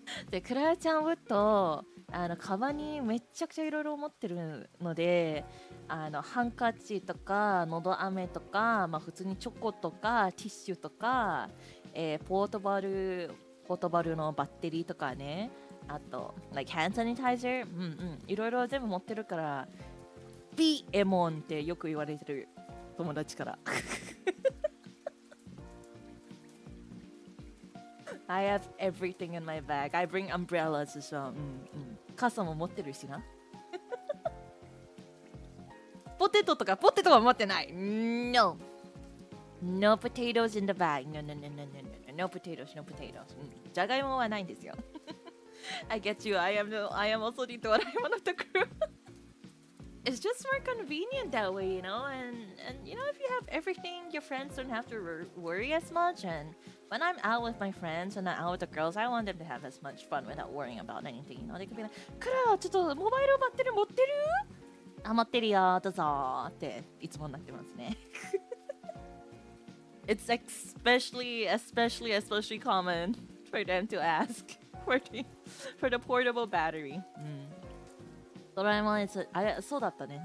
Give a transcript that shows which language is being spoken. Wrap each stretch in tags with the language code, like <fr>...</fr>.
<ja>で、クララちゃんウッド、カバンにめっちゃくちゃいろいろ持ってるので、ハンカチとか、のど飴とか、まあ普通にチョコとか、ティッシュとか、ポートバルのバッテリーとかね、あと、</ja> <en>like hand sanitizer、</en> <ja>いろいろ全部持ってるから、ビエモンってよく言われてる友達から。</ja> <en>I have everything in my bag. I bring umbrellas as well.</en> <ja>傘も持ってるしな。ポテトは持ってない。</ja> <en>No. No potatoes in the bag. No. No potatoes.</en> <ja>じゃがいもはないんですよ。</ja> <en>I get you. I am also the Doraemon of the crew. It's just more convenient that way, you know? And you know, if you have everything, your friends don't have to worry as much. And when I'm out with my friends and I'm out with the girls, I want them to have as much fun without worrying about anything, you know? They could be like,</en> <ja>クラ、ちょっとモバイルバッテリー持ってる？あ、持ってるよ、どうぞっていつもなってますね。</ja> <en>It's especially common for them to ask for the portable battery.</en> <ja>ドラえもん、そうだったね。</ja>